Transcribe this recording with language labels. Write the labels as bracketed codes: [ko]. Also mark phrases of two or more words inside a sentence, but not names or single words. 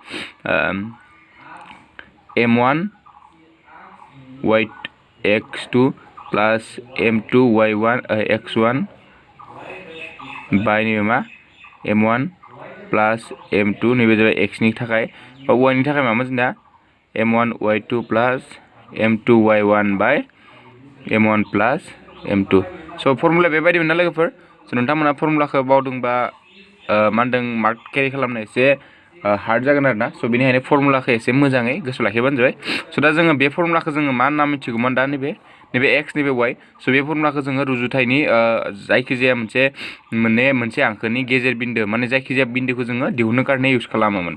[en] M1 x2 plus M2 x1 [brx] बाय नैबे मा M1 plus M2 नैबे जाबाय x नि थाखाय बा y नि थाखाय मामोन जोंना M1 y2 [en] plus M2 y1 by M1 plus M2 [brx] स फर्मुला बेबायदि मोनना लोगोफोर स स' नोंथांमोना फर्मुलाखौ बावदोंबा मा होनदों मार्क केरि खालामनो एसे हार्ड जागोन आरोना स' बेनिखायनो फर्मुलाखौ एसे मोजाङै गोसोआव लाखिबानो जाबाय स' दा जोङो बे फर्मुलाखौ जोङो मा होनना मिथिगौमोन दा नैबे एक्स नैबे वाइ स' बे फर्मुलाखौ जोङो रुजुथायनि जायखिजाया मोनसे हांखोनि गेजेर बिन्दो माने जायखिजाया बिन्दोखौ जोङो दिहुननो कारने इउज खालामोमोन